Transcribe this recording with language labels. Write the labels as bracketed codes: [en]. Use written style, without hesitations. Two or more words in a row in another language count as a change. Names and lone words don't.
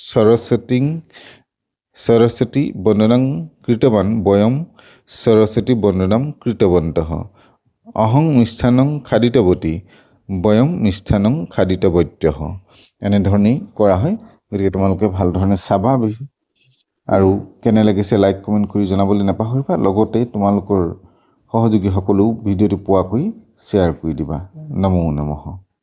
[sa] सरस्वती वन्दनं कृतवान् वयं सरस्वती वन्दनं कृतवन्तः अहं मिष्ठान्नं खादितवती वयं मिष्ठान्नं खादितवत्यः [as] এনেধৰণেই কৰা হয় গতিকে তোমালোকে ভাল ধৰণে চাবা আৰু কেনে লাগিছে [en] like comment [as] কৰি জনাবলৈ নাপাহৰিবা লগতে তোমালোকৰ সহযোগীসকলেও ভিডিঅ'টো পোৱাকৈ শ্বেয়াৰ কৰি দিবা [sa] নমো নমঃ